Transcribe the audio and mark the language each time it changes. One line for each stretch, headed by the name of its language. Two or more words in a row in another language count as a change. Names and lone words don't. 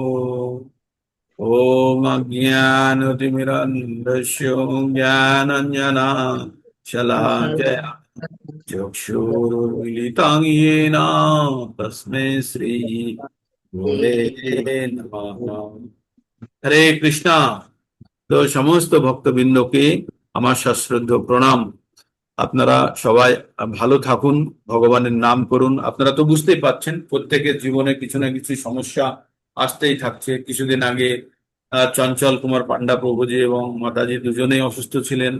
Sanskrit: ओम अज्ञानतिमिरन्धस्य ज्ञानाञ्जना शलाकया चक्षुरुन्मिलितं येन तस्मै श्री गुरवे नमः।
Bangla: হরে কৃষ্ণা। তো সমস্ত ভক্তবৃন্দকে আমার সশ্রদ্ধ প্রণাম। আপনারা সবাই ভালো থাকুন, ভগবানের নাম করুন। আপনারা তো বুঝতেই পাচ্ছেন প্রত্যেকের জীবনে কিছু না কিছু সমস্যা আসতেই থাকছে। কিছুদিন আগে চঞ্চল কুমার পান্ডা প্রভুজি এবং মাতাজি দুজনেই অসুস্থ ছিলেন।